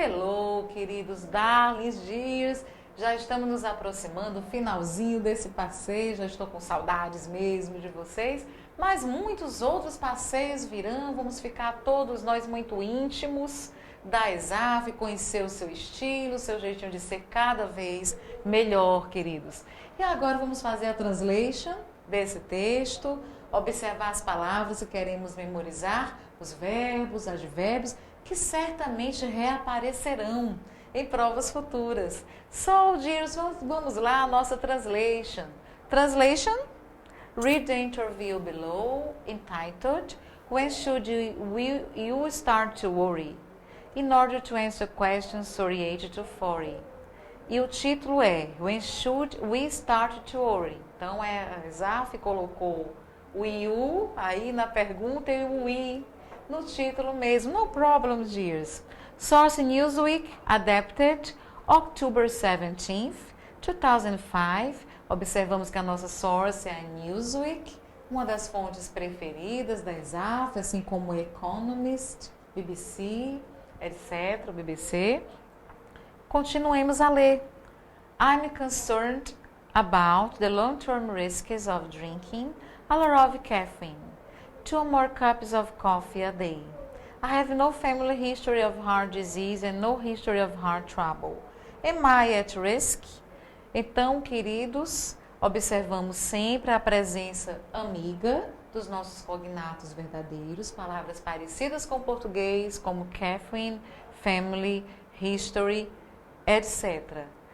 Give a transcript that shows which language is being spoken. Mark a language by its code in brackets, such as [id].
[en] Hello, [pt] queridos [en] darlings dears, [pt] já estamos nos aproximando do finalzinho desse passeio, já estou com saudades mesmo de vocês, mas muitos outros passeios virão, vamos ficar todos nós muito íntimos da ESAF, conhecer o seu estilo, o seu jeitinho de ser cada vez melhor, queridos. E agora vamos fazer a translation desse texto, observar as palavras que queremos memorizar, os verbos, advérbios, que certamente reaparecerão em provas futuras. [en] So, dears, [pt] vamos lá, a nossa translation. Translation? [en] Read the interview below, entitled, When should you start to worry? In order to answer questions 38 to 40. [pt] E o título é [en] When should we start to worry? [pt] Então, a ESAF colocou o you aí na pergunta e o we no título mesmo. [en] No problem, dears. Source Newsweek, adapted October 17th, 2005. [pt] Observamos que a nossa source é a Newsweek, uma das fontes preferidas da ESAF, assim como Economist, BBC, etc., BBC. Continuemos a ler. [en] I'm concerned about the long-term risks of drinking a lot of caffeine. 2 more cups of coffee a day. I have no family history of heart disease and no history of heart trouble. Am I at risk? [pt] Então, queridos, observamos sempre a presença amiga dos nossos cognatos verdadeiros, palavras parecidas com o português, como caffeine, family, history, etc.